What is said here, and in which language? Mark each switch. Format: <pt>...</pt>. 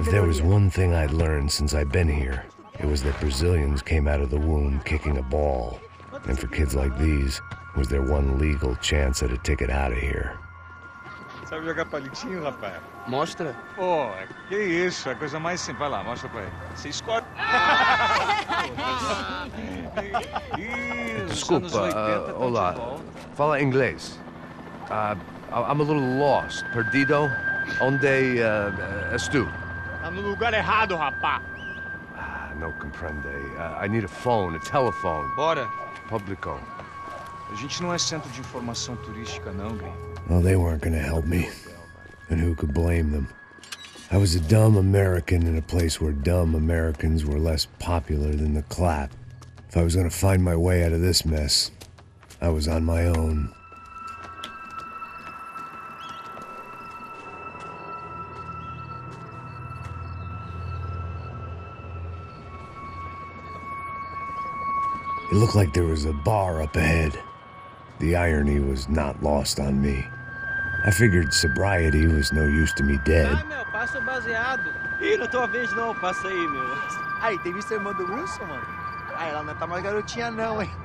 <en>If there was one thing I'd learned since I'd been here, it was that Brazilians came out of the womb kicking a ball. And for kids like these, was their one legal chance at a ticket out of here.</en> <pt>Sabe jogar palitinho, rapaz? Mostra. Pô, que isso, é a coisa mais simples. Vai lá, mostra pra ele. Você escolhe. Desculpa, olá. Fala inglês.</pt> <en>I'm a little lost.</en> <pt>Perdido? Onde estou? Tá no lugar errado, rapá.</pt> <es>No comprende.</es> <en>I need a phone, a telephone.</en> <pt>Bora. Publico. A gente não é centro de informação turística, não, gringo.</pt> <en>Well, they weren't gonna help me. And who could blame them? I was a dumb American in a place where dumb Americans were less popular than the clap. If I was gonna find my way out of this mess, I was on my own. It looked like there was a bar up ahead. The irony was not lost on me. I figured sobriety was no use to me dead.</en> <pt>Ai, meu, passa o baseado. Ih, não é tua vez não, passa aí, meu. Aí, tem visto a irmã do Wilson, mano? Aí, ela não tá mais garotinha não, hein?</pt>